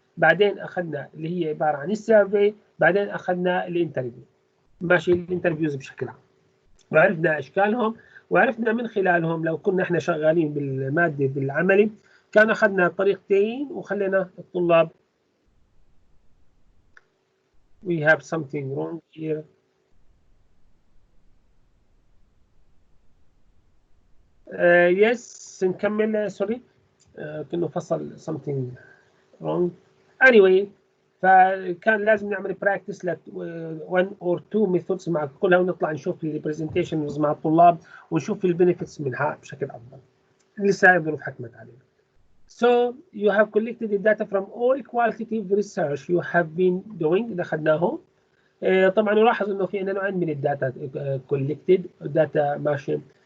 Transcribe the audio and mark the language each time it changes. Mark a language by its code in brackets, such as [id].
[ar] بعدين اخذنا اللي هي عباره عن السيرفي، بعدين اخذنا الانترفيو. ماشي، الانترفيوز بشكل عام، وعرفنا اشكالهم، وعرفنا من خلالهم لو كنا احنا شغالين بالماده بالعملي كان اخذنا طريقتين وخلينا الطلاب. [en] we have something wrong here. [ar] yes نكمل. سوري كأنه فصل [en] something wrong. [ar] anyway فكان لازم نعمل براكتس ل 1 or 2 ميثودز مع كلها، ونطلع نشوف البرزنتيشنز مع الطلاب ونشوف البنفيتس منها بشكل افضل. لسه الظروف حكمت علينا. [en] So you have collected the data from all qualitative research you have been doing. [ar] ده خدناه. طبعا نلاحظ انه في عندنا نوعين من الداتا collected داتا. ماشي.